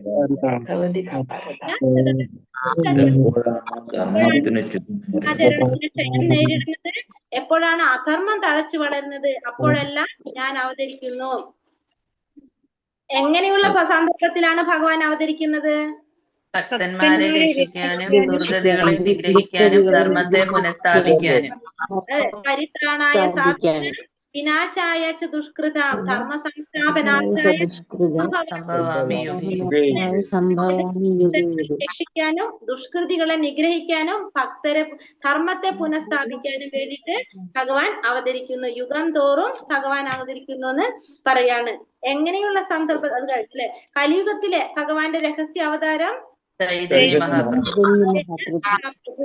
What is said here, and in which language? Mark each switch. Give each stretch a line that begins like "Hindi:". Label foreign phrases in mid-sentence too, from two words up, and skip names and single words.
Malayalam: നേരിടുന്നത് എപ്പോഴാണ് അധർമ്മം തഴച്ചു വളരുന്നത്, അപ്പോഴെല്ലാം ഞാൻ അവതരിക്കുന്നു. എങ്ങനെയുള്ള സന്ദർഭത്തിലാണ് ഭഗവാൻ അവതരിക്കുന്നത്? ഭക്തന്മാരെ രക്ഷിക്കാനും ദുർഗതികളെ നിഗ്രഹിക്കാനും ധർമ്മത്തെ പുനഃസ്ഥാപിക്കാനും.
Sanskrit: പരിത്രാണായ സാധുവിന് വിനാശായ ച ദുഷ്കൃതാം ധർമ്മ സംസ്ഥാപനാർത്ഥായ
Malayalam: രക്ഷിക്കാനും ദുഷ്കൃതികളെ നിഗ്രഹിക്കാനും ഭക്തരെ ധർമ്മത്തെ പുനഃസ്ഥാപിക്കാനും വേണ്ടിയിട്ട് ഭഗവാൻ അവതരിക്കുന്നു. യുഗം തോറും ഭഗവാൻ അവതരിക്കുന്നു എന്ന് പറയാണ്. എങ്ങനെയുള്ള സന്ദർഭം അത് കഴിഞ്ഞില്ലേ? കലിയുഗത്തിലെ ഭഗവാന്റെ രഹസ്യ അവതാരം മഹാപ്രഭു.